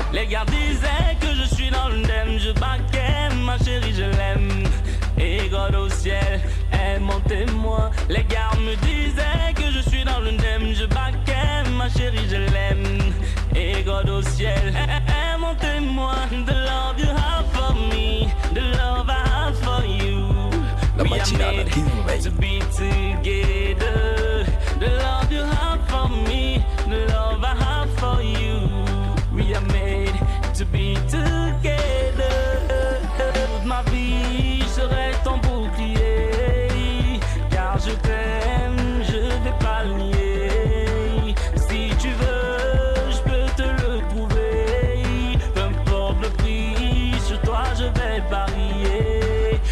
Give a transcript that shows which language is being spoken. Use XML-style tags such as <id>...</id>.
<fr>Les gars disaient que je suis dans le thème, je baquais ma chérie, je l'aime. Et God au ciel est mon témoin. Les gars me disaient que je suis dans le thème, je baquais ma chérie, je l'aime. Et God au ciel est mon témoin.</fr> <en>The love you have for me, the love I have for you. We are made to be together. The love you have for me, the love I have for you. We are made to be together.</en> <fr>Toute ma vie, je serai ton bouclier. Car je t'aime, je vais pas le nier. Si tu veux, je peux te le prouver. Peu importe le prix, sur toi je vais parier.</fr>